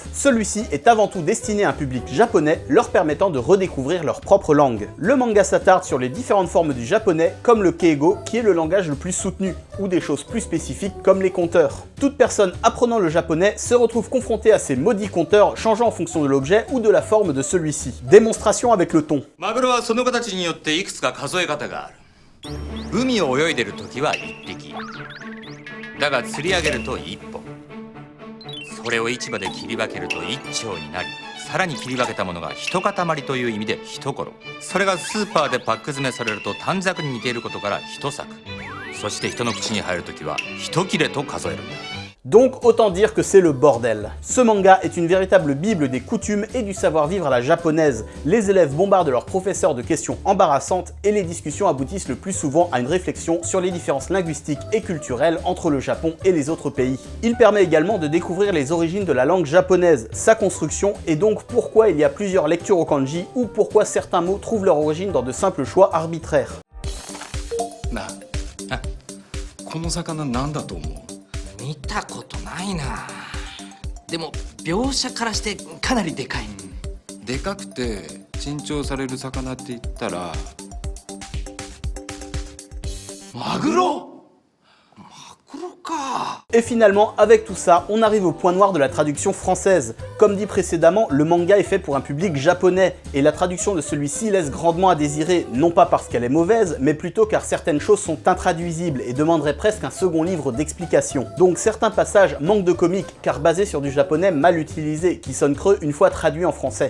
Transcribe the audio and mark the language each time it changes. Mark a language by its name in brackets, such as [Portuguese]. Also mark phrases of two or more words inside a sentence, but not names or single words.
[French] Celui-ci est avant tout destiné à un public japonais, leur permettant de redécouvrir leur propre langue. Le manga s'attarde sur les différentes formes du japonais, comme le keigo, qui est le langage le plus soutenu, ou des choses plus spécifiques comme les compteurs. Toute personne apprenant le japonais se retrouve confrontée à ces maudits compteurs changeant en fonction de l'objet ou de la forme de celui-ci. Démonstration avec le ton. [Japanese] マグロはその形によっていくつか数え方がある。海を泳いでる時は1匹。だが釣り上げると1本。それを市場で切り分けると1丁になり、さらに切り分けたものが一塊という意味で一頃。それがスーパーでパック詰めされると短冊に似ていることから一作。そして人の口に入る時は一切れと数えるんだ。 [French] Donc autant dire que c'est le bordel. Ce manga est une véritable bible des coutumes et du savoir-vivre à la japonaise. Les élèves bombardent leurs professeurs de questions embarrassantes et les discussions aboutissent le plus souvent à une réflexion sur les différences linguistiques et culturelles entre le Japon et les autres pays. Il permet également de découvrir les origines de la langue japonaise, sa construction et donc pourquoi il y a plusieurs lectures au kanji ou pourquoi certains mots trouvent leur origine dans de simples choix arbitraires. [Japanese] この魚なんだと思う？見たことないな。でも描写からしてかなりでかい。でかくて珍重される魚って言ったらマグロ？マグロか。 [French] Et finalement, avec tout ça, on arrive au point noir de la traduction française. Comme dit précédemment, le manga est fait pour un public japonais, et la traduction de celui-ci laisse grandement à désirer, non pas parce qu'elle est mauvaise, mais plutôt car certaines choses sont intraduisibles et demanderaient presque un second livre d'explication. Donc certains passages manquent de comique, car basés sur du japonais mal utilisé, qui sonne creux une fois traduit en français.